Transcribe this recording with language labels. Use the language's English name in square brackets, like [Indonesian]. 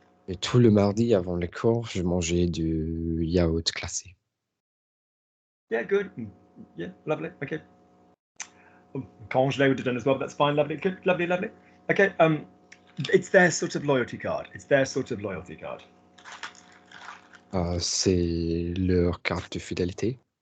[French] Et tout le mardi avant les cours, je mangeais du yaourt glacé. [English] Yeah, good. Yeah, lovely. Okay. Congelé would have done as well, but that's fine. Lovely. Good. Lovely. Okay. It's their sort of loyalty card. [French] C'est leur carte de fidélité.